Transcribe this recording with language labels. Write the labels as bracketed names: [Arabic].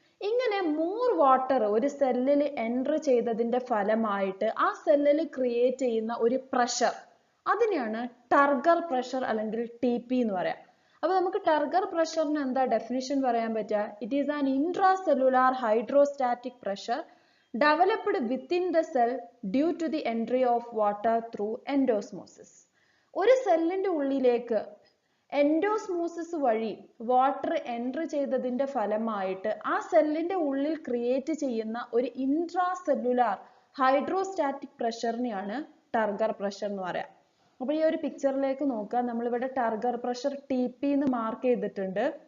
[Malayalam] ഇങ്ങനെ more water ഒരു സെല്ലിൽ എൻ്റർ ചെയ്തതിന്റെ ഫലമായിട്ട് ആ സെല്ലിൽ ക്രിയേറ്റ് ചെയ്യുന്ന ഒരു പ്രഷർ, അതിനെയാണ് ടർഗർ പ്രഷർ അല്ലെങ്കിൽ TP എന്ന് പറയാം. അപ്പോൾ നമുക്ക് ടർഗർ പ്രഷറിന് എന്താ ഡെഫിനിഷൻ പറയാൻ പറ്റുക? [English] It is an intracellular hydrostatic pressure developed within the cell due to the entry of water through endosmosis. [Malayalam] ഒരു സെല്ലിന്റെ ഉള്ളിലേക്ക് എൻഡോസ്മോസിസ് വഴി വാട്ടർ എൻട്രി ചെയ്തതിന്റെ ഫലമായിട്ട് ആ സെല്ലിന്റെ ഉള്ളിൽ ക്രിയേറ്റ് ചെയ്യുന്ന ഒരു intra cellular hydrostatic പ്രഷറിനെയാണ് turgor pressure എന്ന് പറയാം. അപ്പോൾ ഈ ഒരു പിക്ചറിലേക്ക് നോക്കുക. നമ്മളിവിടെ ടർഗർ പ്രഷർ TP എന്ന് മാർക്ക് ചെയ്തിട്ടുണ്ട്.